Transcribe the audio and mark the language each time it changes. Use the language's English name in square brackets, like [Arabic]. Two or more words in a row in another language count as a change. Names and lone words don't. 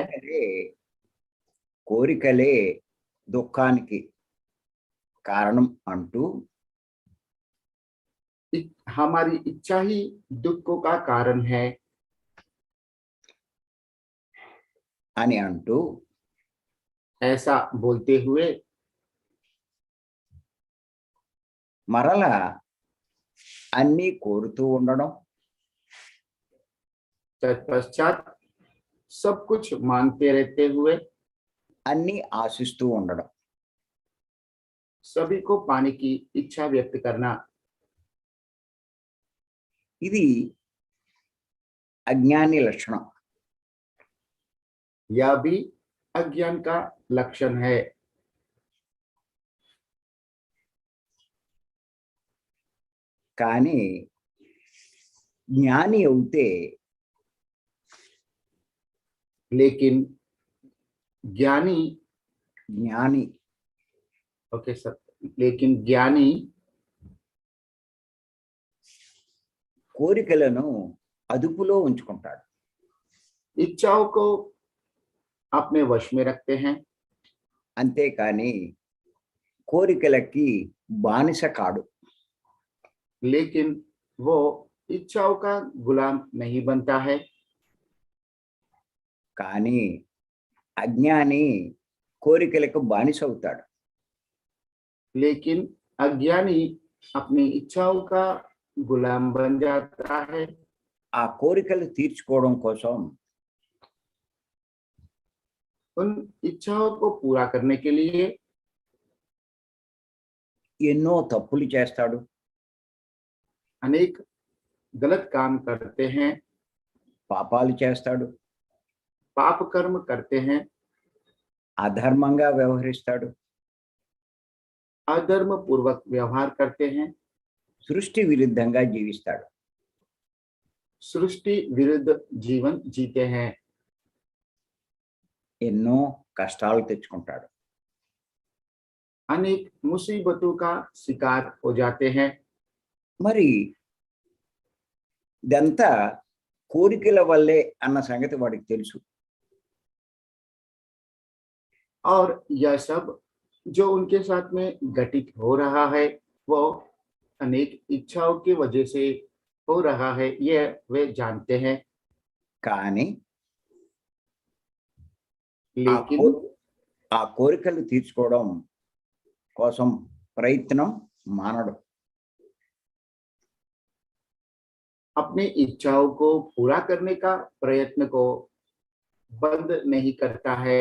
[Telugu] అదే కోరికలే దుఃఖానికి కారణం అంటూ [Hindi] हमारी इच्छा ही दुखों का कारण है [Telugu] అని అంటూ [Hindi] ऐसा बोलते हुए [Telugu] మరలా అన్నీ కోరుతూ ఉండడం, [Hindi] तत्पश्चात सब कुछ मांगते रहते हुए [Telugu] అన్నీ ఆశిస్తూ ఉండడం. [Hindi] सभी को पाने की इच्छा व्यक्त करना। [Telugu] ఇది అజ్ఞాని లక్షణం. [Hindi] यह भी अज्ञान का लक्षण है। [Telugu] కానీ జ్ఞాని అవుతే [Hindi] लेकिन ज्ञानी, [Telugu] జ్ఞాని [Hindi] ओके सर, लेकिन ज्ञानी [Telugu] కోరికలను అదుపులో ఉంచుకుంటాడు. [Hindi] इच्छाओं को अपने वश में रखते हैं, [Telugu] అంతేకాని కోరికలకి బానిస కాడు. [Hindi] लेकिन वो इच्छाओं का गुलाम नहीं बनता है. [Telugu] కానీ అజ్ఞాని కోరికలకు బానిస అవుతాడు. [Hindi] लेकिन अज्ञानी अपनी इच्छाओं का गुलाम बन जाता है. [Telugu] ఆ కోరికలు తీర్చుకోవడం కోసం [Hindi] उन इच्छाओं को पूरा करने के लिए [Telugu] ఎన్నో తప్పులు చేస్తాడు. [Hindi] अनेक गलत काम करते हैं, [Telugu] పాపాలు చేస్తాడు. [Hindi] पाप कर्म करते हैं, [Telugu] అధర్మంగా వ్యవహరిస్తాడు. [Hindi] अधर्म पूर्वक व्यवहार करते हैं, [Telugu] సృష్టి విరుద్ధంగా జీవిస్తాడు. [Hindi] सृष्टि विरुद्ध जीवन जीते हैं, [Telugu] ఎన్నో కష్టాలు తెచ్చుకుంటాడు. [Hindi] अनेक मुसीबतों का शिकार हो जाते हैं. [Telugu] మరి ఇదంతా కోరికల వల్లే అన్న సంగతి వాడికి తెలుసు. [Hindi] और यह सब जो उनके साथ में घटित हो रहा है वो अनेक इच्छाओं की वजह से हो रहा है, यह वे जानते हैं. [Telugu] కానీ [Hindi] लेकिन [Telugu] ఆ కోరికలు తీర్చుకోవడం కోసం ప్రయత్నం మానడు. [Hindi] अपनी इच्छाओं को पूरा करने का प्रयत्न को बंद नहीं करता है,